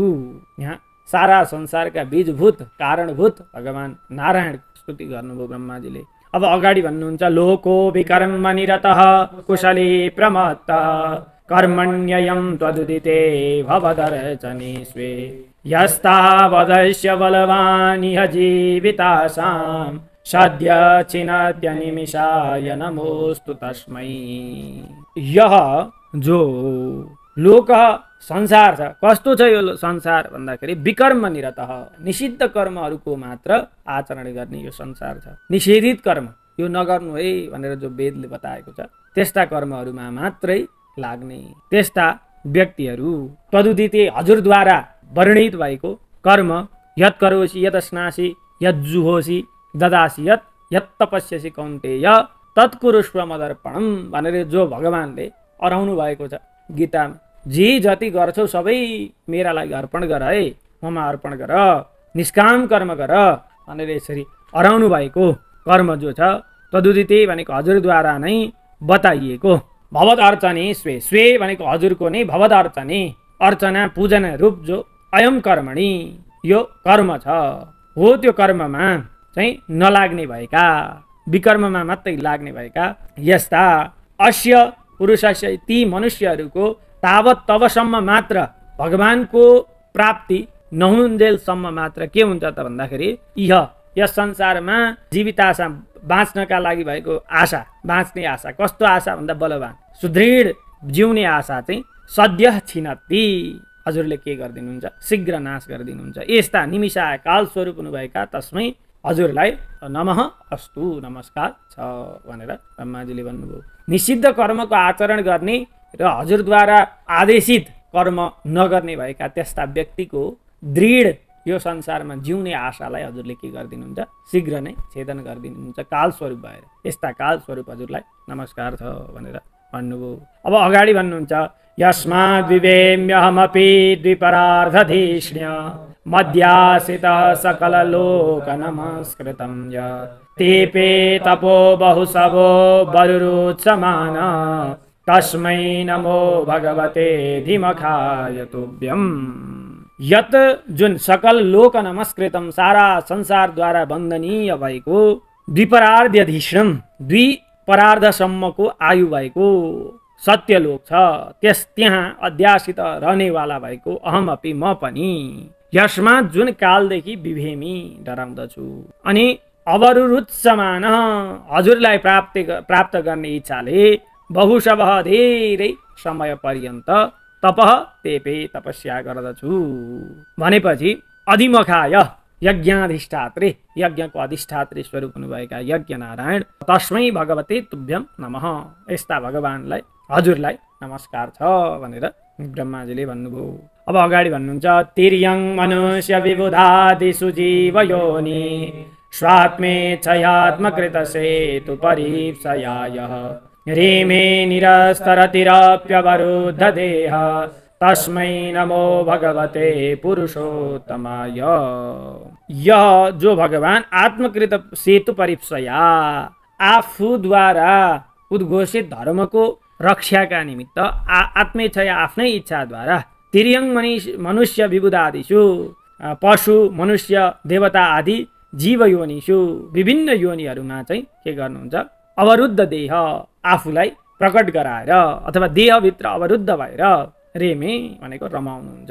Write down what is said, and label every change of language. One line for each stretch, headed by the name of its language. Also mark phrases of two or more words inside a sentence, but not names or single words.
Nepali: यहाँ सारा संसारका बीजभूत कारणभूत भगवान नारायण स्तुति गर्नुभयो ब्रह्माजीले। अब अगाडि भन्नुहुन्छ,
Sanskrit: लोको विकर्म निरतः कुशली प्रमत्त कर्मण्ययं त्वदुदिते भवदर्चने स्वे यस्तावदस्य बलवान् इह जीवितासां सद्य छिनत्यनिमिषाय नमोस्तु तस्मै।
Nepali: यह जो लोक संसार छ, कस्तो छ यो संसार भन्दाखेरि
Sanskrit: विकर्म निरतः,
Nepali: निषिद्ध कर्महरूको मात्र आचरण गर्ने यो संसार छ। निषेधित कर्म यो नगर्नु है भनेर जो वेदले बताएको छ त्यस्ता कर्महरूमा मात्रै लाग्ने त्यस्ता व्यक्तिहरू तदुदिते हजुरद्वारा वर्णित भएको कर्म,
Sanskrit: यत् करोसि यत् स्नासि यत् जुहोसि ददासि यत् तपस्यसि कौन्तेय तत्कुरुष्व मदर्पणम
Nepali: भनेर जो भगवानले अराउनु भएको छ गीतामा, जे जति गर्छौ सबै मेरा लागि अर्पण गर है, ममा अर्पण गर, निष्काम कर्म गर भनेर यसरी अराउनु भएको कर्म जो छ तदुदिते भनेको हजुरद्वारा नै बताइएको,
Sanskrit: भवद अर्चने स्वे
Nepali: भनेको हजुरको नै
Sanskrit: भवद अर्चने,
Nepali: अर्चना पूजना रूप जो अयम कर्मणि यो कर्म छ हो, त्यो कर्ममा चाहिँ नलाग्ने भएका, विकर्ममा मात्रै लाग्ने भएका यस्ता
Sanskrit: अस्य पुरुषस्य
Nepali: ती मनुष्यहरूको तावत तबसम्म मात्र भगवानको प्राप्ति नहुन्जेलसम्म मात्र के हुन्छ त भन्दाखेरि इह यस संसारमा जीवित आशा बाँच्नका लागि भएको आशा, बाँच्ने आशा कस्तो आशा भन्दा बलवान सुदृढ जिउने आशा चाहिँ
Sanskrit: सद्य छिनत्ती
Nepali: हजुरले के गरिदिनुहुन्छ, शीघ्र नाश गरिदिनुहुन्छ। यस्ता निमिषा काल स्वरूप हुनुभएका तस्मै हजुरलाई
Sanskrit: नमः अस्तु
Nepali: नमस्कार छ भनेर ब्रह्माजीले भन्नुभयो। निषिद्ध कर्मको आचरण गर्ने र हजुरद्वारा आदेशित कर्म नगर्ने भएका त्यस्ता व्यक्तिको दृढ यो संसारमा जिउने आशालाई हजुरले के गरिदिनुहुन्छ, शीघ्र नै छेदन गरिदिनुहुन्छ काल स्वरूप भएर। यस्ता काल स्वरूप हजुरलाई नमस्कार छ भनेर भन्नुभयो। अब अगाडि भन्नुहुन्छ
Sanskrit: यस्माद् विवेम्यहमपि द्विपरार्धधिष्ण्य मध्यासितः सकललोक नमस्कृतं य तेपे तपो बहुसवो बरुरुत्समान तस्मै नमो भगवते धीमखाय तुभ्यम्।
Nepali: यत जुन
Sanskrit: सकल लोक नमस्कृतम
Nepali: सारा संसारद्वारा वन्दनीय भएको द्विपरार्धधिष्णम दुई परार्धसम्मको आयु भएको सत्यलोक छ त्यहाँ अध्यासित रहनेवाला भएको अहमपि म पनि यसमा जुन कालदेखि विभेमी डराउँदछु अनि अवरुरुत्समान हजुरलाई प्राप्त गर्ने इच्छाले बहुशः धेरै समय पर्यन्त तपः तेपे तपस्या गर्दछु भनेपछि अधिमखाय यज्ञाधिष्ठात्री यज्ञको अधिष्ठात्री स्वरूप हुनुभएका यज्ञ नारायण
Sanskrit: तस्मै भगवते तुभ्यम नमः
Nepali: यस्ता भगवानलाई हजुरलाई नमस्कार छ भनेर ब्रह्माजीले भन्नुभयो। अब अगाडि भन्नुहुन्छ
Sanskrit: तिर्यङ मनुष्य विबुधादिषु जीव योनि स्वात्मेच्छयात्मकृत सेतु परीप्सयायः रेमे निरस्तरतिरप्यवरुद्ध देह तस्मै नमो भगवते पुरुषोत्तमाय।
Nepali: यह जो भगवान
Sanskrit: आत्मकृत सेतु परीप्सया
Nepali: आफूद्वारा उद्घोषित धर्मको रक्षाका निमित्त आत्मेच्छया आफ्नै इच्छाद्वारा
Sanskrit: तिर्यङ मनुष्य विबुधादिषु
Nepali: पशु मनुष्य देवता आदि
Sanskrit: जीव योनिषु
Nepali: विभिन्न योनिहरूमा चाहिँ के गर्नुहुन्छ,
Sanskrit: अवरुद्ध देह
Nepali: आफूलाई प्रकट गराएर अथवा देहभित्र अवरुद्ध भएर रेमे भनेको रमाउनुहुन्छ।